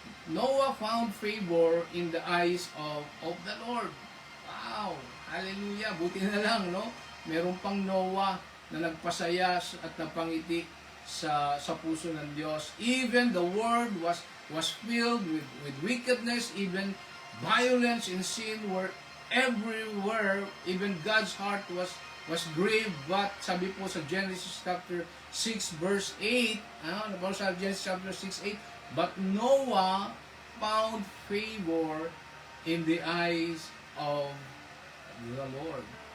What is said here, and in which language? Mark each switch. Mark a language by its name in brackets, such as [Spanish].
[English] Noah found favor in the eyes of the Lord. [Filipino] Wow! Hallelujah! Buti na lang, no? Meron pang Noah na nagpasaya at napangiti sa puso ng Diyos. [English] Even the world was filled with wickedness, even violence and sin were everywhere. Even God's heart was grieved. But [Filipino] sabi po sa Genesis chapter 6 verse 8, sa Genesis chapter 6, 8, [English] but Noah found favor in the eyes of the Lord.